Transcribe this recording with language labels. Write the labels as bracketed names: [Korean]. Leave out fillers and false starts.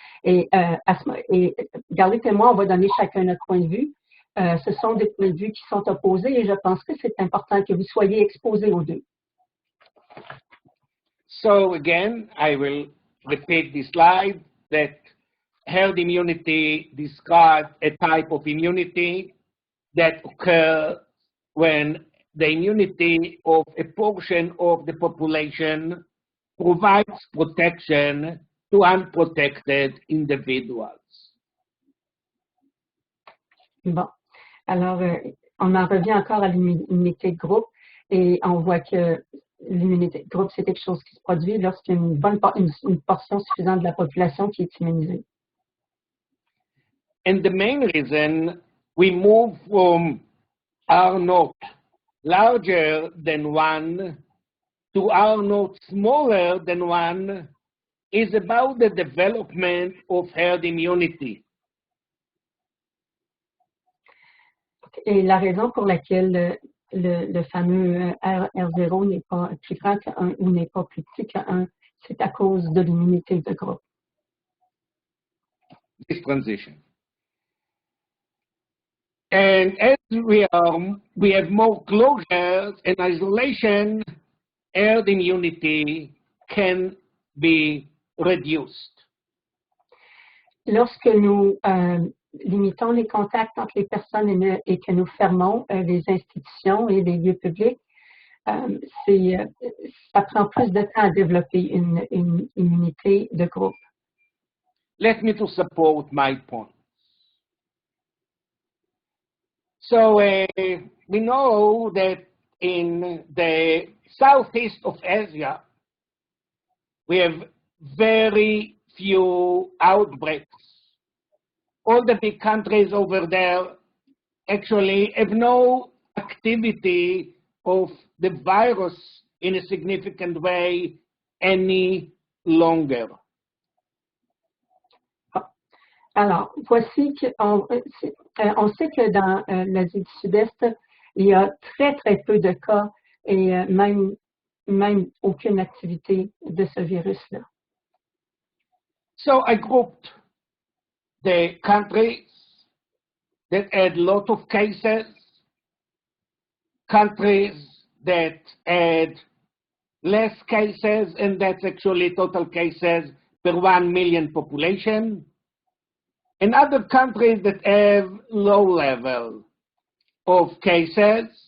[French] Et Galit et moi, on va donner chacun notre point de vue. Ce sont des points de vue qui sont opposés et je pense que c'est important que vous soyez exposés aux deux. [English] So again, I will repeat this slide that herd immunity describes a type of immunity that occurs when the immunity of a portion of the population provides protection to unprotected individuals. [French] Bon, alors on en revient encore à l'immunité de groupe et on voit que l'immunité de groupe, c'est quelque chose qui se produit lorsqu'il y a une portion suffisante de la population qui est immunisée. [English] And the main reason we move from R naught larger than 1 to R naught smaller than 1 is about the development of herd immunity. [French] Et la raison pour laquelle le fameux R0 n'est pas plus grand que 1 ou n'est pas plus petit que 1, c'est à cause de l'immunité de groupe. [English] This transition. And as we have more closures and isolation, herd immunity can be reduced. [French] Lorsque nous limitons les contacts entre les personnes et que nous fermons les institutions et les lieux publics, ça prend plus de temps à développer une immunité de groupe. [English] Let me to support my point. So we know that in the southeast of Asia, we have very few outbreaks. All the big countries over there actually have no activity of the virus in a significant way any longer. [French] Alors, voici qu'on sait que dans l'Asie du Sud-Est, il y a très, très peu de cas et même même aucune activité de ce virus-là. [English] So I grouped the countries that had lot of cases, countries that had less cases, and that's actually total cases per 1 million population, and other countries that have low level of cases.